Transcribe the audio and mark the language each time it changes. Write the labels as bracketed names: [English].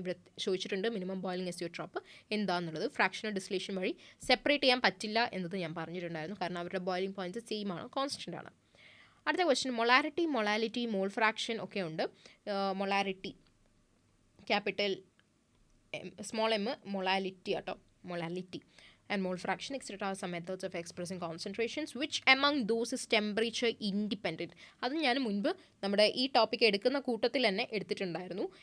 [Malayalam] ഇവിടെ ചോദിച്ചിട്ടുണ്ട് minimum boiling azeotrope എന്താണെന്നുള്ളത്. ഫ്രാക്ഷണൽ ഡിസ്റ്റിലേഷൻ വഴി സെപ്പറേറ്റ് ചെയ്യാൻ പറ്റില്ല എന്നത് ഞാൻ പറഞ്ഞിട്ടുണ്ടായിരുന്നു. കാരണം അവരുടെ ബോയിലിംഗ് പോയിൻറ്റ്സ് സെയിം ആണ്, കോൺസ്റ്റൻ്റ് ആണ്. അടുത്ത question molarity, molality, mole fraction ഒക്കെ ഉണ്ട്. Molarity capital small M, molality കേട്ടോ, molality [English] and mole fraction etc. are some methods of expressing concentrations which among those is temperature independent. [Malayalam] അത് ഞാൻ മുൻപ് നമ്മുടെ ഈ ടോപ്പിക് എടുക്കുന്ന കൂട്ടത്തിൽ തന്നെ എടുത്തിട്ടുണ്ടായിരുന്നു.